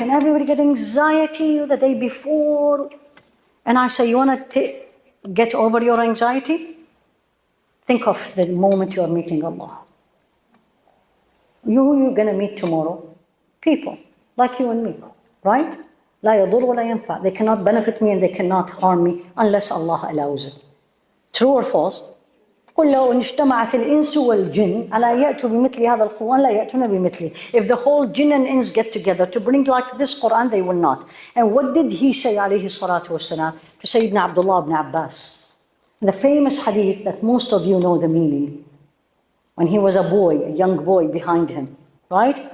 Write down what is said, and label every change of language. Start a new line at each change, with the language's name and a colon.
English: And everybody gets anxiety the day before. And I say, you want to get over your anxiety? Think of the moment you are meeting Allah. Who are you going to meet tomorrow? People like you and me. Right?
Arabic: لا يضر ولا ينفع.
English: They cannot benefit me and they cannot harm me unless Allah allows it. True or false?
Arabic: قل لو اجتمعت الإنس والجن على يأتوا بمثل هذا القرآن لا يأتون بمثله.
English: If the whole jinn and ins get together to bring like this Quran, they will not. And what did he say
Arabic: عليه الصلاة والسلام
English: to Sayyidina Abdullah ibn Abbas? The famous hadith that most of you know the meaning. When he was a boy, a young boy behind him. Right?